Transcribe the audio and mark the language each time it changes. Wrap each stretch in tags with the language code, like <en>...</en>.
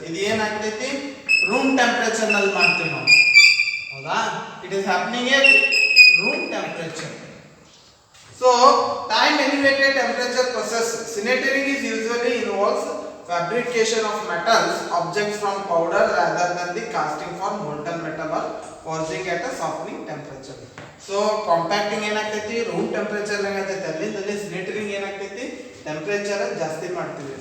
<kn>ಇದು ಏನಾಗ್ತೈತಿ, room temperature ನಲ್ಲಿ ಮಾಡ್ತೀವಿ ನಾವು, ಹೌದಾ?</kn> <en>It is happening at room temperature. So time elevated temperature process sintering is usually involves fabrication of metals objects from powder rather than the casting for molten metal or forging at a softening temperature.</en> <kn>So compacting ಏನಾಗ್ತೈತಿ, room temperature ಏನಾಗ್ತೈತಿ, ಅಲ್ಲಿಂದಲ್ಲಿ ಸಿನೆಟರಿಂಗ್ ಏನಾಗ್ತೈತಿ, temperature ಜಾಸ್ತಿ ಮಾಡ್ತೀವಿ.</kn>